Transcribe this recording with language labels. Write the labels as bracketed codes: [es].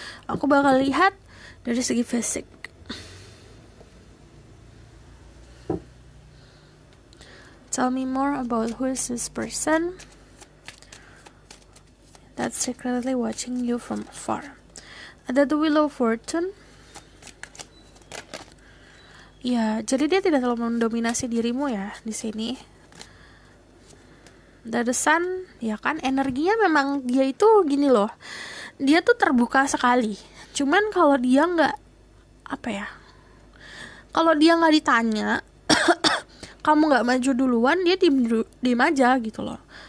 [id] Aku bakal lihat dari segi fisik. [en] Tell me more about who is this person that's secretly watching you from afar. [id] Ada the Wheel of Fortune. Ya, jadi dia tidak terlalu mendominasi dirimu ya di sini. The Sun, ya kan, energinya memang dia itu gini loh. Dia tuh terbuka sekali. Cuman kalau dia nggak apa ya, kalau dia nggak ditanya kamu nggak maju duluan, dia diem aja gitu loh.